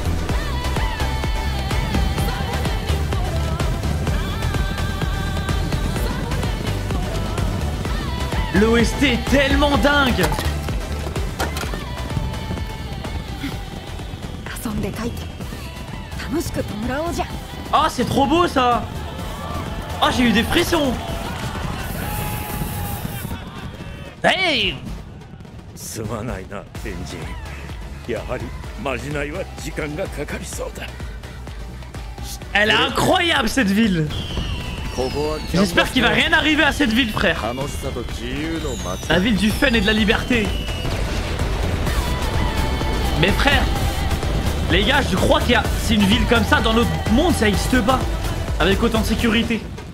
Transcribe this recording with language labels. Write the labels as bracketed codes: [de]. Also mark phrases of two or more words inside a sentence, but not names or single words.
[fr] L'OST est tellement dingue! Ah, c'est trop beau ça! Ah, j'ai eu des frissons! Hey! [ja] すまないな、エンジン。やはりまじないは時間がかかりそうだ。 [fr] Elle est incroyable cette ville! J'espère qu'il va rien arriver à cette ville, frère. La ville du fun et de la liberté. Mais frère, les gars, je crois qu'il y a... C'est une ville comme ça dans notre monde, ça n'existe pas. Avec autant de sécurité.